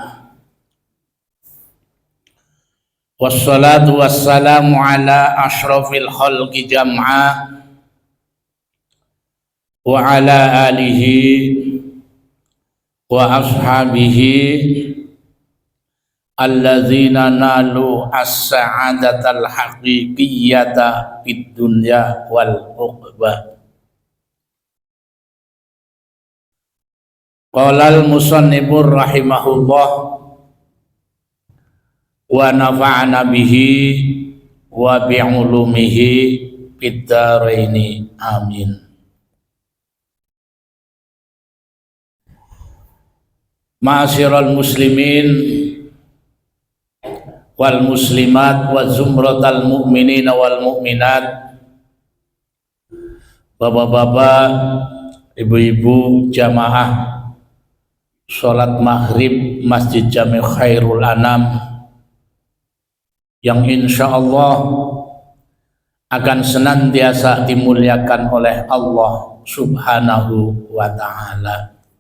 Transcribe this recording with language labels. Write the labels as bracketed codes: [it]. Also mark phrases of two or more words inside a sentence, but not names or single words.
[ar] والصلاة والسلام على أشرف الخلق جمعا وعلى آله وأصحابه الذين نالوا السعادة الحقيقية في الدنيا والعقبى. قال المصنف رحمه الله ونفعنا به وبعلومه في الدارين آمين. معاشر المسلمين والمسلمات وزمرة المؤمنين والمؤمنات, [id] bapak-bapak, ibu-ibu jamaah sholat maghrib Masjid Jami' Khairul Anam yang insyaallah akan senantiasa dimuliakan oleh Allah [ar] Subhanahu wa ta'ala.